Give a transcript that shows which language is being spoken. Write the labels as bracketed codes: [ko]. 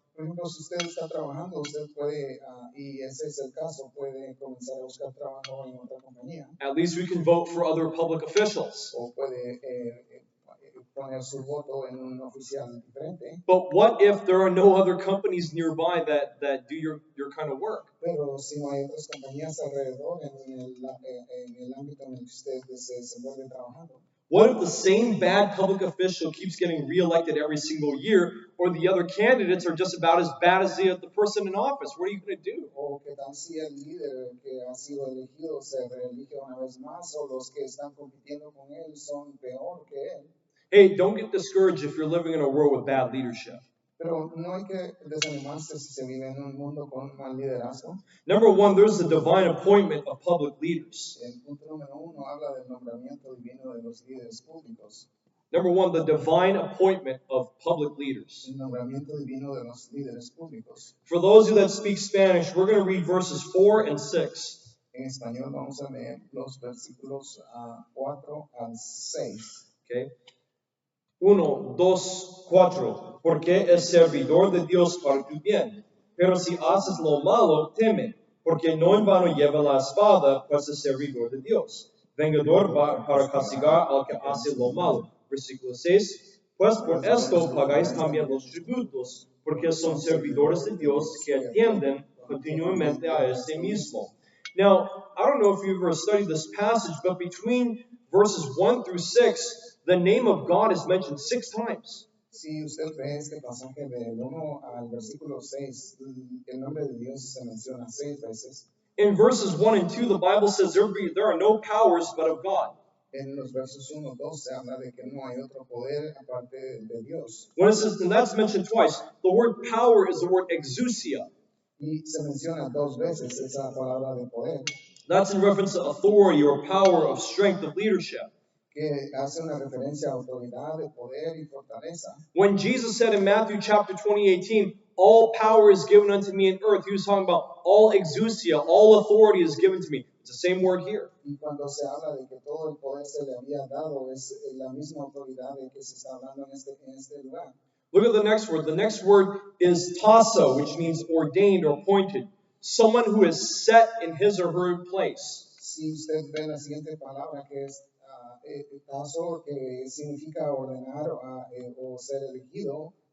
[es] Por ejemplo, si usted está trabajando, usted puede, y ese es el caso, puede comenzar a buscar trabajo en otra compañía. [en] At least we can vote for other public officials. [es] O puede poner su voto en un oficial diferente. [en] But what if there are no other companies nearby that do your kind of work? [es] Pero si no hay otras compañías alrededor en el ámbito en el que usted se desenvuelve trabajando. [en] What if the same bad public official keeps getting reelected every single year, or the other candidates are just about as bad as the person in office? What are you going to do? [es] O que tal si el líder que ha sido elegido se reelige una vez más, o los que están compitiendo con él son peor que él. [en] Hey, don't get discouraged if you're living in a world with bad leadership. [es] Pero no hay que desanimarse si se vive en un mundo con mal liderazgo. [en] Number one, there's the divine appointment of public leaders. [es] El punto número 1 habla del nombramiento divino de los líderes públicos. [en] Number one, the divine appointment of public leaders. [es] El nombramiento divino de los líderes públicos. [en] For those of you that speak Spanish, we're going to read verses 4 and 6. [es] En español vamos a leer los versículos 4 al 6. [en] Okay. 1, 2, 4. [es] Porque es servidor de Dios para tu bien. Pero si haces lo malo, teme, porque no en vano lleva la espada, pues es servidor de Dios. Vengador para castigar al que hace lo malo. Versículo 6. Pues por esto pagáis también los tributos, porque son servidores de Dios que atienden continuamente a este mismo. [en] Now, I don't know if you've ever studied this passage, but between verses 1 through 6, the name of God is mentioned 6 times. [es] Si usted ve este pasaje del 1 al versículo 6, el nombre de Dios se menciona 6 veces. [en] In verses 1 and 2, the Bible says there are no powers but of God. [es] En los versos 1 y 2 se habla de que no hay otro poder aparte de Dios. [en] When it says, and that's mentioned twice, the word power is the word exousia. [es] Y se menciona 2 veces esa palabra de poder. [en] That's in reference to authority or power of strength of leadership. [es] Que hace una referencia a autoridad, de poder y fortaleza. [en] When Jesus said in Matthew chapter 20:18, all power is given unto me in earth, he was talking about all exousia, all authority is given to me. It's the same word here. [es] Y cuando se habla de que todo el poder se le había dado, es la misma autoridad de que se está hablando en este lugar. [en] Look at the next word. The next word is tasso, which means ordained or appointed. Someone who is set in his or her place. [es] Si usted ve la siguiente palabra que es tazo, que significa ordenar o ser elegido.